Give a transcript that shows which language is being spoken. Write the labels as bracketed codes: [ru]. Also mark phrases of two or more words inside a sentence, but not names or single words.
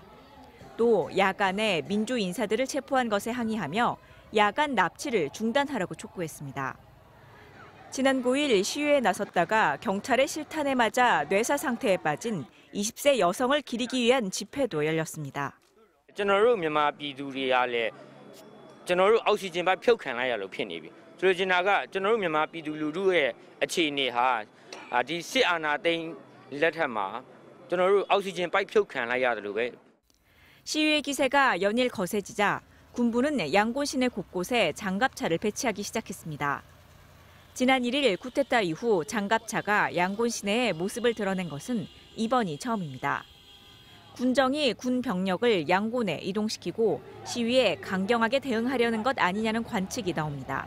[ko] 또 야간에 민주 인사들을 체포한 것에 항의하며 야간 납치를 중단하라고 촉구했습니다. 지난 9일 시위에 나섰다가 경찰의 실탄에 맞아 뇌사 상태에 빠진 20세 여성을 기리기 위한 집회도 열렸습니다. [my] ကျွန်တော်တို့မြန်မာပြည်သူတွေကလည်းကျွန်တော်တို့အောက်ဆီဂျင်ပိုက်ဖြုတ်ခံလိုက်ရလို့ဖြစ်နေပြီ။ဆိုလိုချင်တာကကျွန်တော်တို့မြန်မာပြည်သူလူထုရဲ့အခြေအနေဟာဒီစစ်အာဏာသိမ်းလက်ထက်မှာကျွန်တော်တို့အောက်ဆီဂျင်ပိုက်ဖြုတ်ခံလိုက်ရတယ်လို့ပဲ [ko] 시위의 기세가 연일 거세지자 군부는 양곤 시내 곳곳에 장갑차를 배치하기 시작했습니다. 지난 1일 쿠데타 이후 장갑차가 양곤 시내에 모습을 드러낸 것은 이번이 처음입니다. 군정이 군 병력을 양곤에 이동시키고 시위에 강경하게 대응하려는 것 아니냐는 관측이 나옵니다.